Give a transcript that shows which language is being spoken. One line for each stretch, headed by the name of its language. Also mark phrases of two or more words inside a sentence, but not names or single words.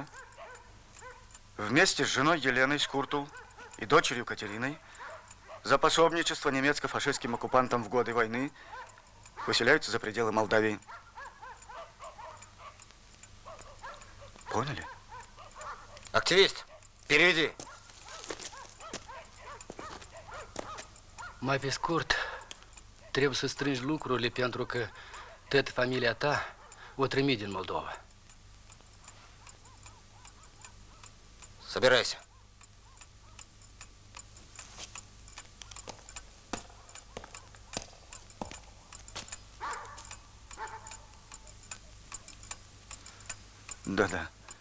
Russian: Вместе с женой Еленой Скуртул и дочерью Катериной за пособничество немецко-фашистским оккупантам в годы войны выселяются за пределы Молдавии. Поняли? Активист, переведи.
Romanian: Mai pe scurt, trebuie să strângi lucrurile pentru că toată familia ta o trimite din Moldova.
Russian: Собирайся. Да-да.